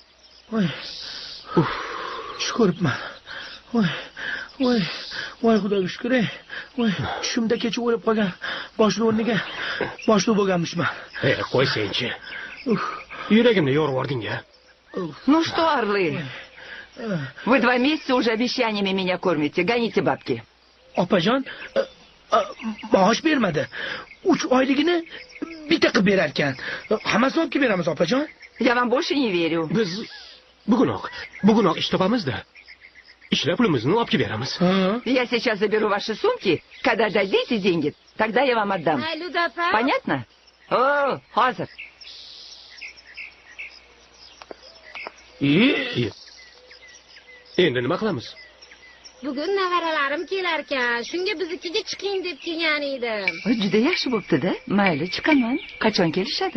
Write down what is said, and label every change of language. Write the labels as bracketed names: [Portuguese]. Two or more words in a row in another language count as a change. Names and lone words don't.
[Uzbek] Tush ko'ribman. Voy xudoga shukr. Tushimda kecha o'lib qolgan boshli o'rniga boshli bo'lganmishman. Qo'ysangchi. Yuragimni yorib yubording-a. [Russian] Ну что, орлы? Вы 2 месяца уже обещаниями меня кормите. Гоните бабки. [Uzbek] Opajon, maosh bermadi. 3 oyligini bitta qilib berar ekan. Hammasini olib kelib beramiz, opajon. [Russian] Я вам больше не верю. [Uzbek] Biz bugunoq ish topamizda. Ishlab pulimizni olib kelib beramiz. [Russian] Я сейчас заберу ваши сумки. Когда дадите деньги, тогда я вам отдам. Понятно? О, [Uzbek] hozir. Endi nima qilamiz? Bugun nevaralarim kelar ekan. Shunga biznikiga chiqing deb kelgan edim. Juda yaxshi bo'pti-da. Mayli, chiqaman. Qachon kelishadi?